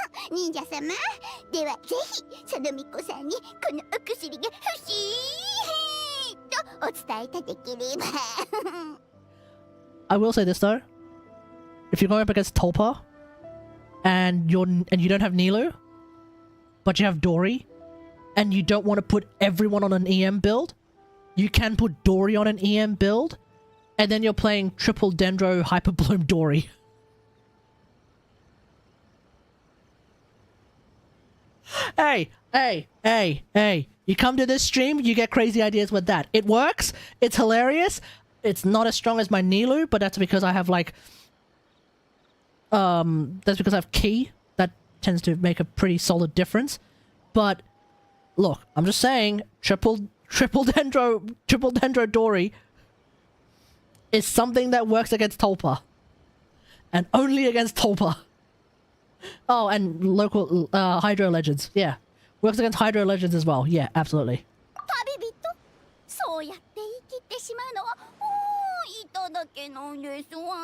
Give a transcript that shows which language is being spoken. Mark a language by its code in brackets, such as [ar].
[ja] 忍者様、ではぜひそのみこさんにこのお薬が欲しいとお伝えいただければ。 [en] I will say this though, if you're going up against Tulpa and you don't have Nilu, but you have Dory, and you don't want to put everyone on an EM build, you can put Dory on an EM build, and then you're playing triple Dendro Hyper Bloom Dory. Hey, you come to this stream, you get crazy ideas with that. It works, it's hilarious, it's not as strong as my Nilu, but that's because I have like that's because I have Ki. That tends to make a pretty solid difference. But look, I'm just saying, triple Dendro Dory is something that works against Tulpa. And only against Tulpa. Oh, and local Hydro Legends. Yeah. Works against Hydro Legends as well. Yeah, absolutely. [ja] 旅人、そうやって生きてしまうのはいただけなんですわ。